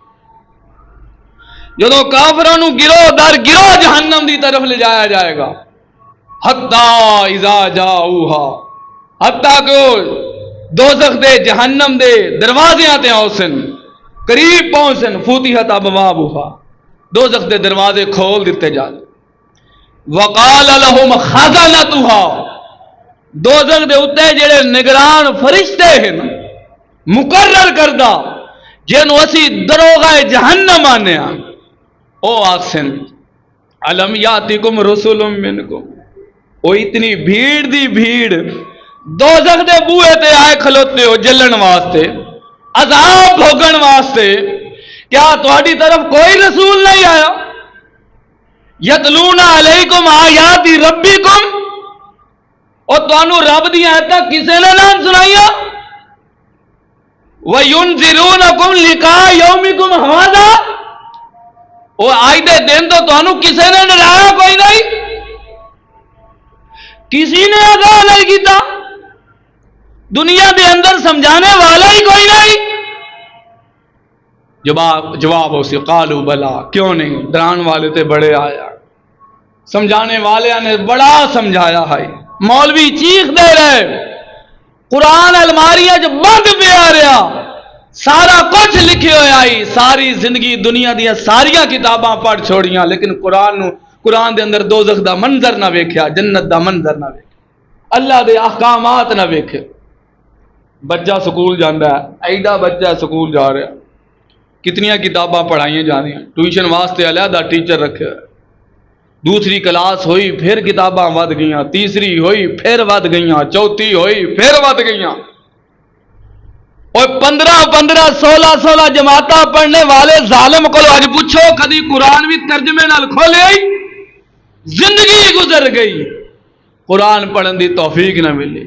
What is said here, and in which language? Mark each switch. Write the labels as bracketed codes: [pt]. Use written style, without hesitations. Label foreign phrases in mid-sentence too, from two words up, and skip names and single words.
[pa] جدو کافروں نو گروہ در گروہ جہنم دی طرف لے جایا جائے گا. [ar] حتی اذا جاؤہا، [pa] حتی کہ دوزخ دے جہنم دے دروازیاں تے آسن قریب پہنچن [ar] فتحت ابوابها، [pa] دوزخ دے دروازے کھول دیتے جاتے. [ar] وقال لهم خزنتها، [pa] دوزخ دے اتے جڑے نگران فرشتے ہیں مقرر کردہ جنہوں اسی دروغہ جہنم آنے او آسن [ar] علم یاتکم رسول منکم. [pa] او اتنی بھیڑ دی بھیڑ دوزخ دے بوئے تے آئے کھلوتے ہو جلن واسطے، عذاب بھوگن واسطے. کیا تہاڈی طرف کوئی رسول نہیں آیا؟ [ar] یتلون علیکم آیات ربکم، [pa] اور تانوں رب دی آیتاں کسے نے نہ سنائیا؟ [ar] وَيُنذِرُونَكُمْ لِقَاءَ يَوْمِكُمْ هَذَا، [pa] وہ آج دے دن تو تانوں کسے نے ڈرایا کوئی نہیں، کسی نے آگاہ نہیں کیتا، دنیا دے اندر سمجھانے والا ہی کوئی نہیں. جواب اسے [ar] قالوا بلا، [pa] کیوں نہیں، ڈران والے تے بڑے آیا، سمجھانے والے نے بڑا سمجھایا ہے. مولوی چیخ دے رہے، قرآن الماریاں جو بند پہ آ رہا، سارا کچھ لکھے ہوئے آئی، ساری زندگی دنیا دیا ساریاں کتاباں پڑھ چھوڑیاں، لیکن قرآن دے اندر دوزخ دا منظر نہ ویکھیا، جنت دا منظر نہ ویکھیا، اللہ دے احکامات نہ ویکھے. بچہ سکول جاندہ ہے، ایڈا بچہ سکول جا رہا، کتنیاں کتاباں پڑھائیں جاندیاں، ٹیوشن واسطے علیحدہ ٹیچر رکھے، دوسری کلاس ہوئی پھر کتاباں ود گئیاں، تیسری ہوئی پھر ود گئیاں، چوتھی ہوئی پھر ود گئیاں. اور 15 16 جماعتاں پڑھنے والے ظالم کو آج پوچھو کدی قرآن بھی ترجمے نال کھولے، زندگی گزر گئی، قرآن پڑھن دی توفیق نہ ملی.